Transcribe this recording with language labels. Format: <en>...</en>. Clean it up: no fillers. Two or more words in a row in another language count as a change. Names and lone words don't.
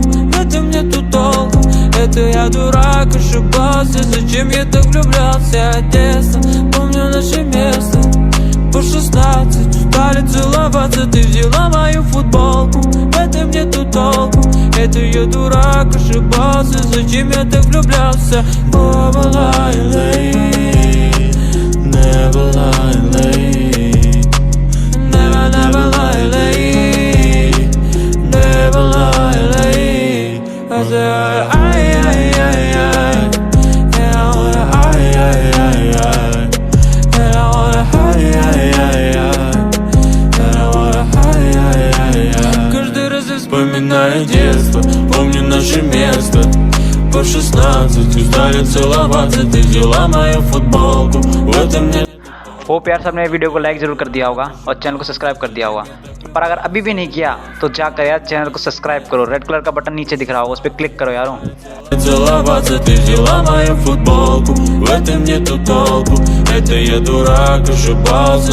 <ru>В этом нету толку, это я дурак, ошибался. Зачем я так влюблялся от детства? Помню наше место. По 16 устали целоваться, ты взяла мою футболку. В этом нету толку, это я дурак, ошибался. Зачем я так влюблялся?</ru> <en>Never lie late, never lie late, never lie late, never lie late. I said ay ay ay ay, and I wanna ay ay ay ay, and I wanna ay ay ay ay, and I wanna ay ay ay ay.</en> <ru>Каждый раз я Вспоминаю детство, помню наше место. По 16 устали целоваться, ты взяла мою футболку. В этом нет.</ru> <hi>होप यार सबने वीडियो को लाइक ज़रूर कर दिया होगा और चैनल को सब्सक्राइब कर दिया होगा. पर अगर अभी भी नहीं किया तो जाकर यार चैनल को सब्सक्राइब करो.</hi> <en>red color</en> <hi>का बटन नीचे दिख रहा होगा, उस पर क्लिक करो यारों.</hi> <ru>Целоваться, ты взяла мою футболку. В этом нету толку, это я дурак, ошибался.</ru>